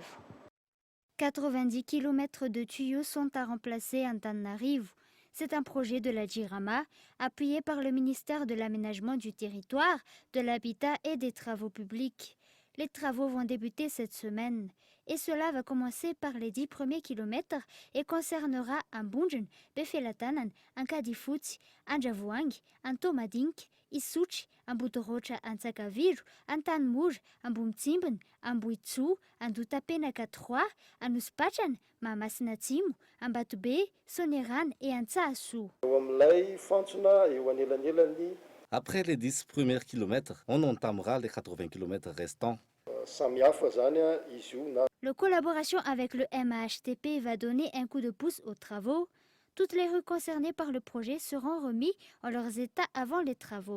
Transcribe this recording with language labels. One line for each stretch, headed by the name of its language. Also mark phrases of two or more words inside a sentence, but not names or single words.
French: 90 km de tuyaux sont à remplacer à Antananarivo. C'est un projet de la Djirama, appuyé par le ministère de l'Aménagement du Territoire, de l'Habitat et des Travaux publics. Les travaux vont débuter cette semaine et cela va commencer par les 10 premiers kilomètres et concernera un Bunjen, Befelatanan, un Kadifuti, un Javuang, un Tomadink, Isuch, un Butorocha, un Tsakavir, un Tanmouj, un Bumtimben, un Buitsu, un Dutapena 3, un Uspachan, Mamasnatimu, un Batube, Soneran et un Tsaasu. Après les 10 premiers kilomètres, on entamera les 80 kilomètres restants. La collaboration avec le MAHTP va donner un coup de pouce aux travaux. Toutes les rues concernées par le projet seront remises en leurs états avant les travaux.